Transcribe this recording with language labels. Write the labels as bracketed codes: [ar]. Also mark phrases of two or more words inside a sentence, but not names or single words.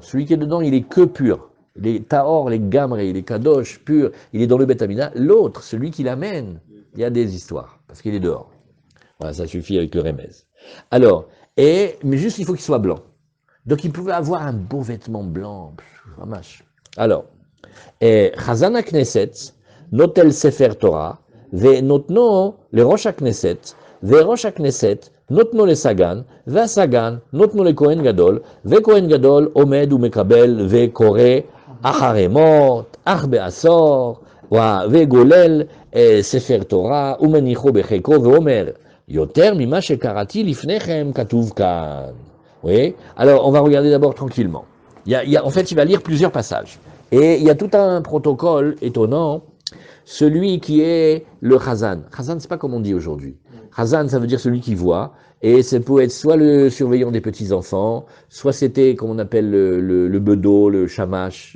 [fr] Celui qui est dedans, il est que pur. Il est Tahor, il est Gamré, il est Kadosh, pur, il est dans le Beth Amida. L'autre, celui qui l'amène, il y a des histoires, parce qu'il est dehors. Voilà, ça suffit avec le remez. Alors, mais juste, il faut qu'il soit blanc. Donc, il pouvait avoir un beau vêtement blanc, mamash. Alors, [he] חזן הכנסת, נוטל ספר תורה, ונותנו לראש הכנסת, וראש הכנסת נותנו לסגן, והסגן נותנו לכהן גדול, וכהן גדול עומד ומקבל וקורא אחרי מות, אך בעשור, וגולל ספר תורה, ומניחו בחיקו, ואומר, יותר ממה שקראתי לפניכם כתוב כאן. [fr] Oui. Alors, on va regarder d'abord tranquillement. En fait, il va lire plusieurs passages. Et il y a tout un protocole étonnant. Celui qui est le Chazan. Chazan, c'est pas comme on dit aujourd'hui. Chazan, ça veut dire celui qui voit. Et ça peut être soit le surveillant des petits-enfants, soit c'était, comme on appelle, le bedeau, le shamash.